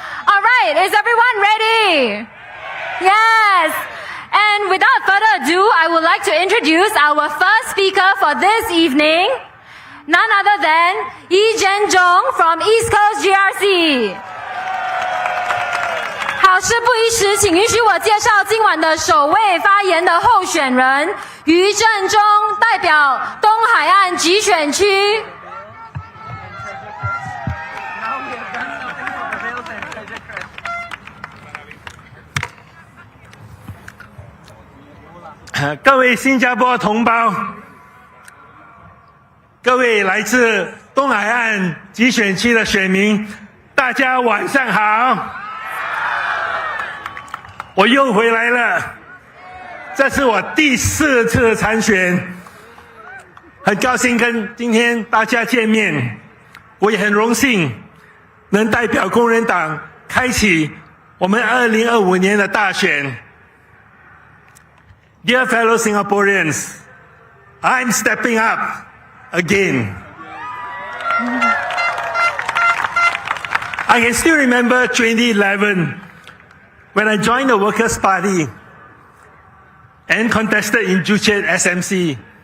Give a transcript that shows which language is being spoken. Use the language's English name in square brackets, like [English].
[English] All right, is everyone ready? Yes. And without further ado, I would like to introduce our first speaker for this evening, none other than Yi Zhenzhong from East Coast GRC. [Chinese] 好事不宜迟，请允许我介绍今晚的首位发言的候选人于正中，代表东海岸集选区。各位新加坡同胞，各位来自东海岸集选区的选民，大家晚上好！我又回来了，这是我第4次参选，很高兴跟今天大家见面，我也很荣幸能代表工人党开启我们2025年的大选。 [English] Dear fellow Singaporeans, I'm stepping up again. I can still remember 2011 when I joined the Workers' Party and contested in Joo Chiat SMC.